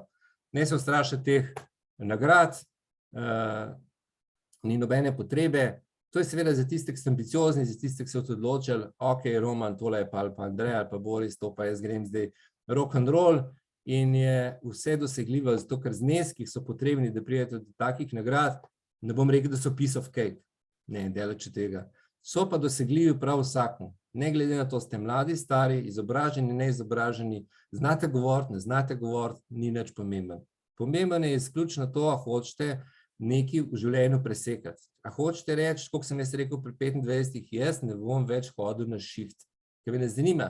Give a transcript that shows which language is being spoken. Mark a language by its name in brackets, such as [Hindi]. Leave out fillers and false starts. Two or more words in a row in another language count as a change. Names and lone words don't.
[Slovenian] Ne se ustrašite teh nagrad, ni nobene potrebe. To je seveda za tiste, ki so ambiciozni, za tiste, ki so se odločili, ok, Roman, tole je pa Andrej ali pa Boris, to pa jaz grem zdaj [English] rock and roll [Slovenian] in je vse dosegljivo, zato ker zneski, ki so potrebni, da prijete do takih nagrad, ne bom rekel, da so [English] piece of cake, [Slovenian] ne, daleč od tega. So pa dosegljivi prav vsakmu. Ne glede na to, ste mladi, stari, izobraženi, neizobraženi, znate govoriti, ne znate govoriti, ni nič pomemben. Pomemben je izključno to, a hočete nekaj v življenju presekati. A hočete reči, koliko sem jaz rekel pri 25, jaz ne bom več hodil na shift, ker me ne zanima.